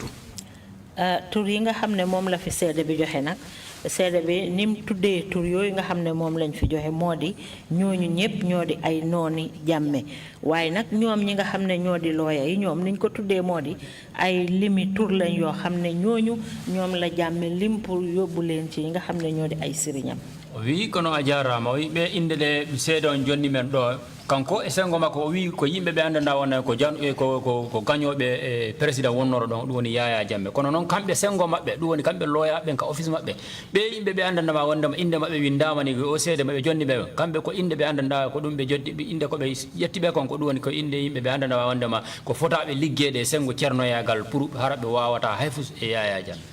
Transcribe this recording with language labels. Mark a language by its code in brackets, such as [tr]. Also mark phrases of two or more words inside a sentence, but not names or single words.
[wo] tur yi nga xam ne moom la fi seede bi joxe nag seede bi nim tuddee tur yooyu nga xam ne moom lañ fi joxe moo di ñooñu ñëpp ñoo di ay nooni jàmme waaye nag ñoom ñi nga xam ne ñoo di looya yi ñoom niñ ko tuddee moo di ay limi tur lañ yoo xam ne ñooñu ñoom la jàmme lim pour yóbbu leen ci ñi nga xam ne ñoo di ay sëriñam [ff] wi kono a jarama ɓe indele seede on jonni men ɗo kanko e sengo makko o wi ko yimɓe ɓe andanda wona ko ko gañoɓe président wonnoro ɗon ɗum woni Yaya Jammeh kono noon kamɓe sengo maɓɓe ɗum woni kamɓe loyaɓe ka office maɓɓe ɓe yimɓe ɓe andandama wondema inde maɓɓe windama ni o seede maɓe jonni ɓe kamɓe ko inde ɓe andanda ko ɗum ɓe joddi inde koɓe ƴettiɓe kon ko ɗum woni ko inde yimɓe ɓe andandama wondema ko fotaɓe liggede sengo ceernoyagal pour hara ɓe wawata hayfus e Yaya Jammeh